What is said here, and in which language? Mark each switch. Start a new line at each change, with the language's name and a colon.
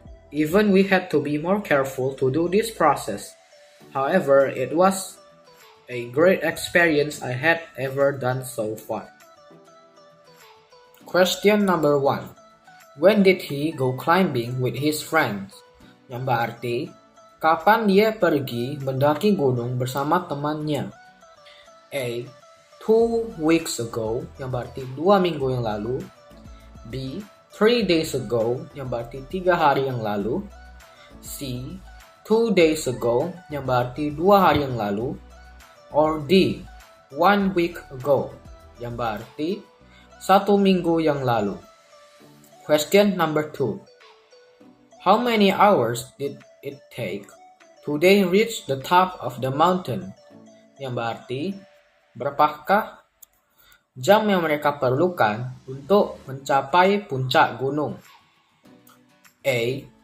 English: Even we had to be more careful to do this process. However, it was a great experience I had ever done so far. Question number 1. When did he go climbing with his friends?
Indonesian: Yang berarti, kapan dia pergi mendaki gunung bersama temannya? A.
English: 2 weeks ago,
Indonesian: yang berarti 2 minggu yang lalu. B.
English: 3 days ago,
Indonesian: yang berarti 3 hari yang lalu. C.
English: 2 days ago,
Indonesian: yang berarti 2 hari yang lalu. Or D.
English: 1 week ago,
Indonesian: yang berarti 1 minggu yang lalu.
English: Question number 2. How many hours did it take to they reach the top of the mountain?
Indonesian: Yang berarti, berapakah jam yang mereka perlukan untuk mencapai puncak gunung? A.